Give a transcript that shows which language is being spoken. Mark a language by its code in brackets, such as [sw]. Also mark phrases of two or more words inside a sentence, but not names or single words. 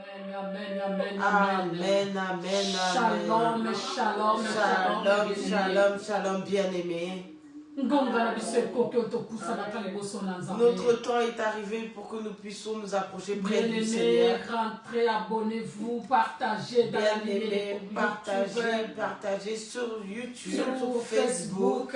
[fr] Amen, amen, Shalom, amen. shalom, Shalom, shalom, shalom, bien-aimé. Notre temps est arrivé pour que nous puissions nous approcher près du Seigneur. Rentrez, abonnez-vous, partagez dans la ligne, partagez sur YouTube, sur Facebook.